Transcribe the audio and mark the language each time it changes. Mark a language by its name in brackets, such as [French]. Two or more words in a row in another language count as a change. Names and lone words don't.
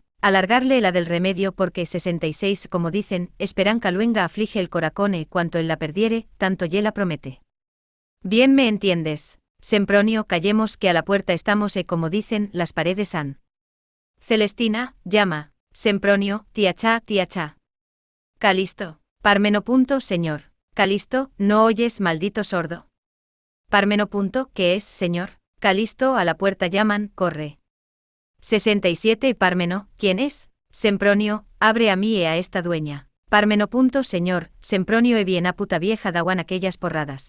[Spanish] Alargarle la del remedio porque 66 como dicen, esperanca luenga aflige el coracone cuanto él la perdiere, tanto ye la promete. Bien me entiendes. Sempronio, callemos que a la puerta estamos y como dicen, las paredes han. Celestina, llama. Sempronio, tiachá. Calisto. Parmeno. Señor. Calisto, ¿no oyes, maldito sordo? Parmeno. ¿Qué es, señor? Calisto, a la puerta llaman, corre. 67 Parmeno, ¿quién es? Sempronio, abre a mí y a esta dueña. Parmeno. Señor, Sempronio bien a puta vieja dawan aquellas porradas.